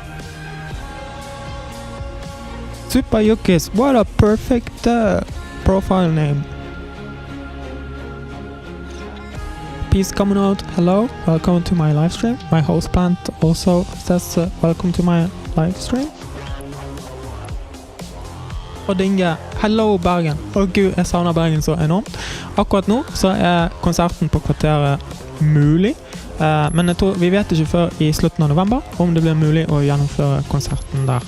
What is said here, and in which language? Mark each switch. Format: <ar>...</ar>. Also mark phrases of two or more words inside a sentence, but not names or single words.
<en>Supayukis, what a perfect profile name. Peace coming out, hello, welcome to my live stream. My houseplant also says welcome to my live stream.</en> <no>Og Dinge, hello Bergen. Å gud, jeg savner Bergen så enormt. Akkurat nå så er konserten på kvarteret mulig. Men jeg tror, vi vet ikke før i slutten av november om det blir mulig å gjennomføre konserten der.</no>